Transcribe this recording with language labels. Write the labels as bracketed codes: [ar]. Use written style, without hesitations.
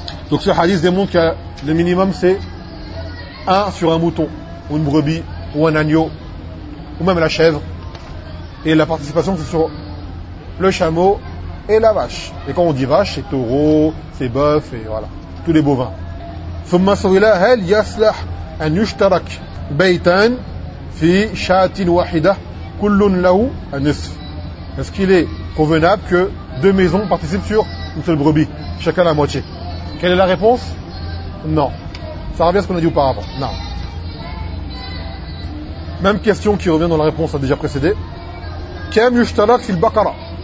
[fr] Donc ce hadith démontre que le minimum c'est 1 sur un mouton ou une brebis ou un agneau ou même la chèvre, et la participation c'est sur le chameau et la vache. Et quand on dit vache, c'est taureau, c'est bœuf, et voilà, tous les bovins. [ar] ثم سويلا هل يصلح أن يشترك بيتان في شاة واحدة كل له نصف. [fr] Est-ce qu'il est convenable que deux maisons participent sur une seule brebis, chacun la moitié? Quelle est la réponse? Non. Ça revient à ce qu'on a dit auparavant. Non. Même question qui revient dans la réponse déjà précédée. [ar] كم يشترك في البقرة.